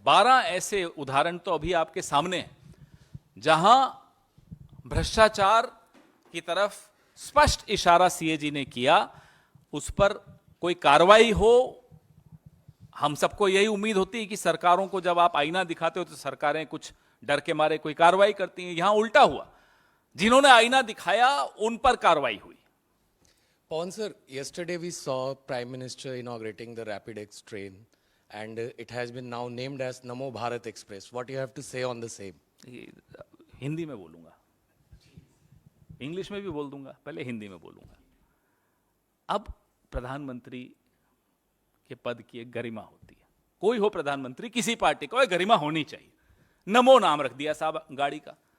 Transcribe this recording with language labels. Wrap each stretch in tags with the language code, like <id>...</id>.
<hi>12 ऐसे उदाहरण तो अभी आपके सामने हैं जहां भ्रष्टाचार की तरफ स्पष्ट इशारा सीएजी ने किया, उस पर कोई कार्रवाई हो। हम सबको यही उम्मीद होती है कि सरकारों को जब आप आईना दिखाते हो तो सरकारें कुछ डर के मारे कोई कार्रवाई करती हैं। यहां उल्टा हुआ, जिन्होंने आईना दिखाया उन पर कार्रवाई हुई।</hi> <en>Pawan sir, yesterday we saw Prime Minister inaugurating the RapidX train and it has been now named as Namo Bharat Express. What do you have to say on the same?</en> <hi>Hindi में बोलूंगा, इंग्लिश में भी बोल दूंगा, पहले हिंदी में बोलूंगा। अब प्रधानमंत्री के पद की एक गरिमा होती है। कोई हो प्रधानमंत्री, किसी पार्टी को गरिमा होनी चाहिए। नमो नाम रख दिया साहब गाड़ी का।</hi>